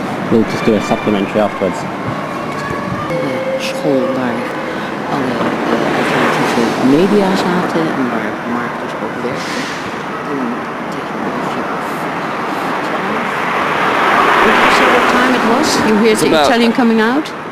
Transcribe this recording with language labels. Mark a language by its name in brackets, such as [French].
[English] We'll just do a supplementary afterwards. [Dutch] De school waar alle alternatieve media zaten en waar Mark dus ook werkte. En tegen een uurtje of 12. [English] Did you say what time it was? You heard the Italian coming out?